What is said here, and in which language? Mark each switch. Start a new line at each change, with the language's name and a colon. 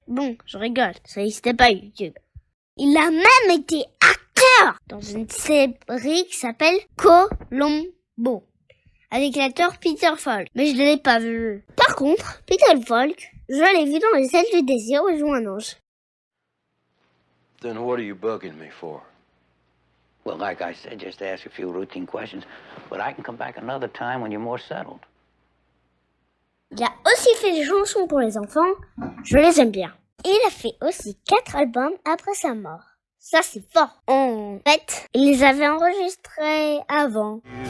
French: Bon, je rigole, ça n'existait pas YouTube. Il a même été acteur dans une série qui s'appelle Colombo, avec l'acteur Peter Falk. Mais je ne l'ai pas vu. Par contre, Peter Falk, je l'ai vu dans Les Ailes du Désir où il joue un ange.
English: Then what are you bugging me for? Well, like I said, just to ask a few routine questions. But I can come back another time when you're more settled.
French: Il a aussi fait des chansons pour les enfants. Je les aime bien. Il a fait aussi 4 albums après sa mort. Ça, c'est fort. En fait, il les avait enregistrés avant.